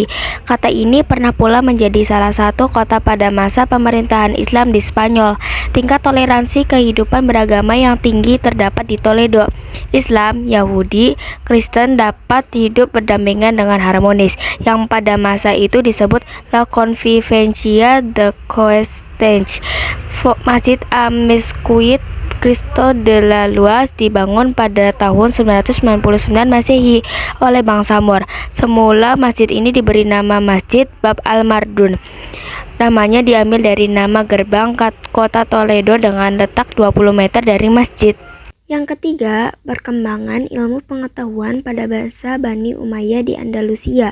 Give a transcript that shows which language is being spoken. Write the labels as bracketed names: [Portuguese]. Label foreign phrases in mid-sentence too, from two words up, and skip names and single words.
[Indonesian] Kota ini pernah pula menjadi salah satu kota pada masa pemerintahan Islam di Spanyol. Tingkat toleransi kehidupan beragama yang tinggi terdapat di Toledo. Islam, Yahudi, Kristen dapat hidup berdampingan dengan harmonis, yang pada masa itu disebut La Convivencia de Coexistence. Masjid Amezquit Cristo de la Luz dibangun pada tahun 999 Masehi oleh bangsa Moor. Semula masjid ini diberi nama Masjid Bab al-Mardun. Namanya diambil dari nama gerbang kota Toledo dengan letak 20 meter dari masjid. Yang ketiga, perkembangan ilmu pengetahuan pada bangsa Bani Umayyah di Andalusia.